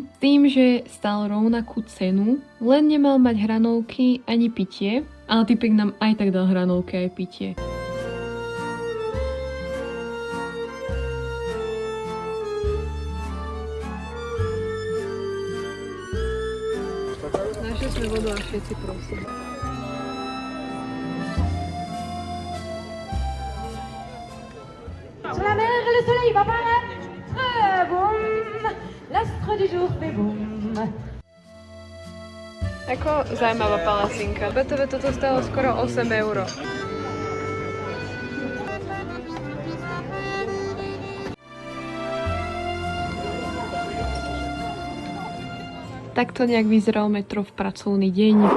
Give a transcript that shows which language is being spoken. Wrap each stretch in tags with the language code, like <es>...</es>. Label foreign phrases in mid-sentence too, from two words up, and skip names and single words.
<sk>S tým, že stál rovnakú cenu, len nemal mať hranolky ani pitie, ale typek nám aj tak dal hranolky aj pitie. Našli sme vodu a všetci prosím.</sk> <fr>Sur la mer, le soleil va paraître, boum, l'astre du jour fait boum.</fr> <sk>Ako zaujímavá palacinka. BTV toto stalo skoro 8 €. Takto nejak vyzeral metro v pracovný deň.</sk>